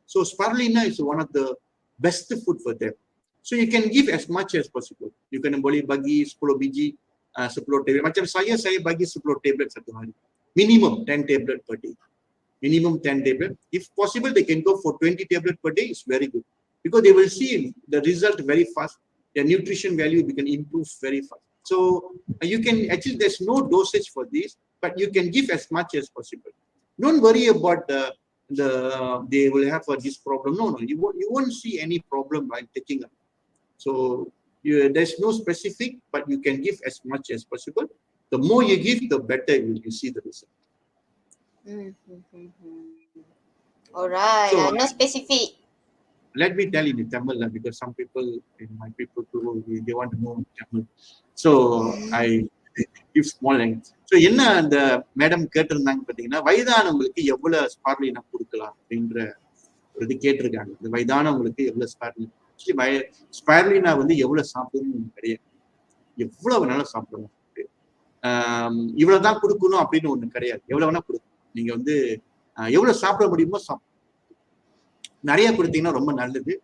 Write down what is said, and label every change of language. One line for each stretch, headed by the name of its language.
English: So Spirulina is one of the best food for them. So you can give as much as possible. You can
Malay: boleh bagi 10 biji,
English: 10 tablet.
Malay: Macam saya bagi 10 tablet satu hari. Minimum 10 tablet
English: per day.
Malay: Minimum 10 tablet.
English: If possible, they can go for 20 tablet per day. It's very good. Because they will see the result very fast. Their nutrition value can improve very fast. So you can actually, there's no dosage for this, but you can give as much as possible. Don't worry about they will have this problem. No, you won't see any problem by taking it. So there's no specific, but you can give as much as possible. The more you give, the better you see the result. Mm-hmm. Alright, So no specific. let me tell in Tamil because some people in my people too, they want to know Tamil. So I give small language. So
Tamil: என்ன அந்த madam கேட்டிருந்தாங்க பார்த்தீங்கன்னா வயதானவங்களுக்கு எவ்வளவு ஸ்பார்லினா கொடுக்கலாம் அப்படின்ற ஒரு இது கேட்டிருக்காங்க. இந்த வயதானவங்களுக்கு எவ்வளவு ஸ்பார்லினா ஸ்பார்லினா வந்து எவ்வளவு சாப்பிடணும்னு கிடையாது, எவ்வளவு வேணாலும் சாப்பிடணும். இவ்வளவுதான் கொடுக்கணும் அப்படின்னு ஒண்ணு கிடையாது, எவ்வளவு வேணா கொடுக்கணும். நீங்க வந்து எவ்வளவு சாப்பிட முடியுமோ நிறைய கொடுத்தீங்கன்னா ரொம்ப நல்லது.